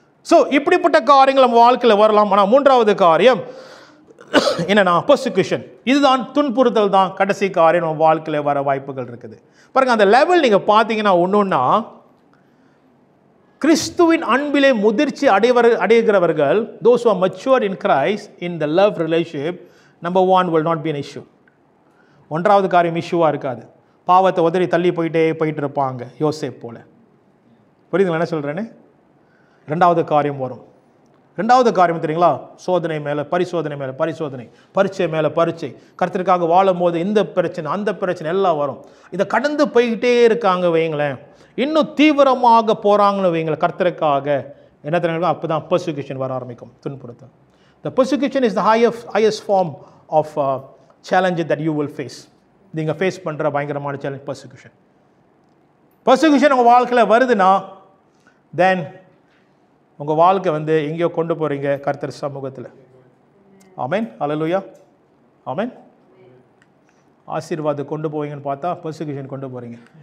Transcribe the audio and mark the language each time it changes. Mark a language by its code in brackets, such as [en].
[ta] So இப்படிப்பட்ட காரியங்கள் நம்ம வாழ்க்கையில் வரலாம். ஆனால் மூன்றாவது காரியம் என்னன்னா பெர்சிக்யூஷன். இதுதான் துன்புறுத்தல் தான் கடைசி காரியம் நம்ம வாழ்க்கையில் வர வாய்ப்புகள் இருக்குது. பாருங்க, அந்த லெவல் நீங்க பார்த்தீங்கன்னா ஒன்னொன்னா, கிறிஸ்துவின் அன்பிலே முதிர்ச்சி அடைகிறவர்கள், [en] those who are mature in Christ in the love relationship, number one will not be an issue. [ta] ஒன்றாவது காரியம் இஷ்யூவா இருக்காது. பாவத்தை உதறி தள்ளி போயிட்டு இருப்பாங்க யோசேப் போல. புரியுதுங்களா என்ன சொல்றேன்னு? இரண்டாவது காரியம் வரும், ரெண்டாவது காரியம் தெரியுங்களா? சோதனை மேலே பரிசோதனை மேலே பரிசோதனை, பரீட்சை மேலே பரீட்சை. கர்த்தருக்காக வாழும் போது இந்த பிரச்சனை அந்த பிரச்சனை எல்லாம் வரும். இதை கடந்து போய்கிட்டே இருக்காங்க வைங்களேன், இன்னும் தீவிரமாக போகிறாங்கன்னு வைங்களேன் கர்த்தருக்காக. என்ன தெரியுங்களா? அப்போ தான் பர்சிக்யூஷன் வர ஆரம்பிக்கும், துன்புறுத்தல். [en] The persecution is the highest form of challenge that you will face. [ta] நீங்கள் ஃபேஸ் பண்ணுற பயங்கரமான சேலஞ்ச் பர்சிக்யூஷன். பர்சிக்யூஷன் உங்கள் வாழ்க்கையில் வருதுன்னா தென் உங்கள் வாழ்க்கை வந்து எங்கேயோ கொண்டு போகிறீங்க கர்த்தர் சமூகத்தில். ஆமென், அல்லேலூயா, ஆமென். ஆசீர்வாதம் கொண்டு போவீங்கன்னு பார்த்தா பர்சிக்யூஷன் கொண்டு போகிறீங்க.